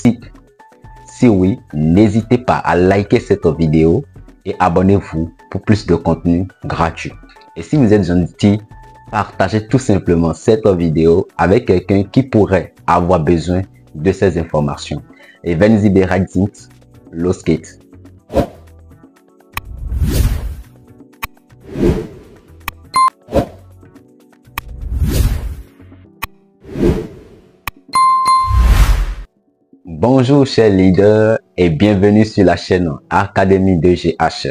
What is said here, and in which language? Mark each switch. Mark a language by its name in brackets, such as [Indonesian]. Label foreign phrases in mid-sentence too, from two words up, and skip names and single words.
[French] Si oui, n'hésitez pas à liker cette vidéo et abonnez-vous pour plus de contenu gratuit. Et si vous êtes gentil, partagez tout simplement cette vidéo avec quelqu'un qui pourrait avoir besoin de ces informations. [German] Et wenn Sie bereit sind, los geht's. [French] Bonjour chers leaders et bienvenue sur la chaîne Académie de GH.